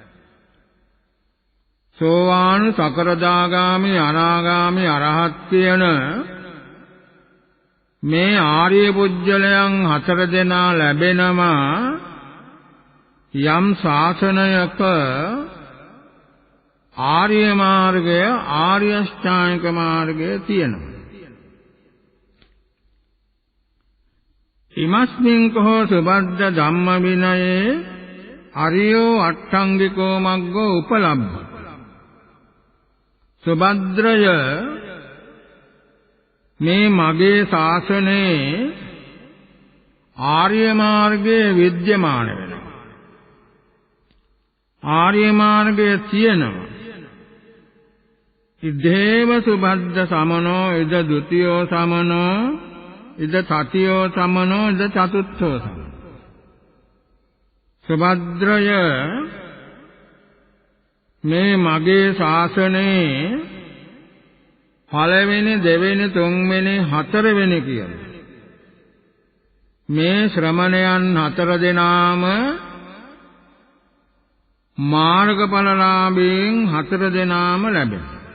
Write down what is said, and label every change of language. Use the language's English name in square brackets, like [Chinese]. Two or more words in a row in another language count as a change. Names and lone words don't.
[Sinhala] සෝවාන් සකරදාගාමි අනාගාමි අරහත් කියන මේ ආර්ය පුජ්‍යලයන් හතර දෙනා ලැබෙනවා යම් ශාසනයක ආර්ය මාර්ගය ආර්ය අෂ්ටාංගික මාර්ගය තියෙනවා. [Pali] ඉමස්මින් කෝ සුබද්ද ධම්ම විනයේ අරියෝ අට්ඨංගිකෝ මග්ගෝ උපලබ්ධ. [Sinhala] සුභද්‍රය මේ මගේ ශාසනයේ ආර්ය මාර්ගයේ විද්‍යමාන වෙනවා. ආර්ය මාර්ගයේ තියෙනවා. [Pali] ඉදේව සුබද්ද සමනෝ ඉද ဒ ුතියෝ සමනෝ ඉද තතියෝ සමනෝ ඉද චතුත්ථෝ සමනෝ. [Sinhala] සුභද්‍රය මේ මගේ ශාසනයේ පළවෙනි දෙවෙනි තුන්වෙනි හතරවෙනි කියන මේ ශ්‍රමණයන් හතර දෙනාම මාර්ගඵලලාභයෙන් හතර දෙනාම ලැබෙනවා.